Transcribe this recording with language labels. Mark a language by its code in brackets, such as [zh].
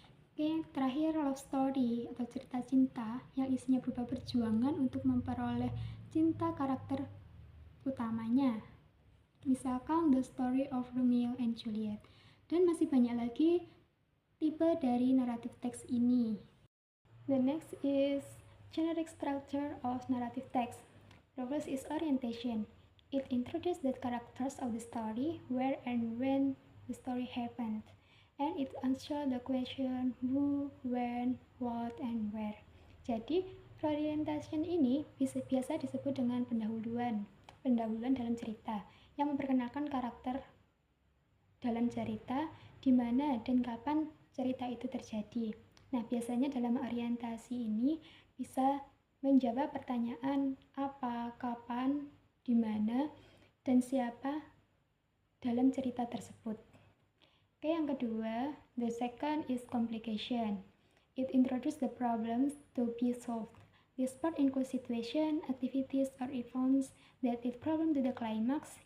[id] Oke, terakhir love story atau cerita cinta yang isinya berupa perjuangan untuk memperoleh cinta karakter utamanya, misalkan The Story of Romeo and Juliet. Dan masih banyak lagi tipe dari narrative text ini. [en] The next is generic structure of narrative text. The first is orientation. It introduces the characters of the story, where and when the story happened, and it answers the question who, when, what, and where. [id] Jadi, orientation ini biasa disebut dengan pendahuluan dalam cerita, yang memperkenalkan karakter dalam cerita, di mana dan kapan cerita itu terjadi. Nah, biasanya dalam orientasi ini bisa menjawab pertanyaan apa, kapan, di mana, dan siapa dalam cerita tersebut. Oke, yang kedua, [en] the second is complication. It introduces the problems to be solved. This part includes situation, activities, or events that lead problem to the climax.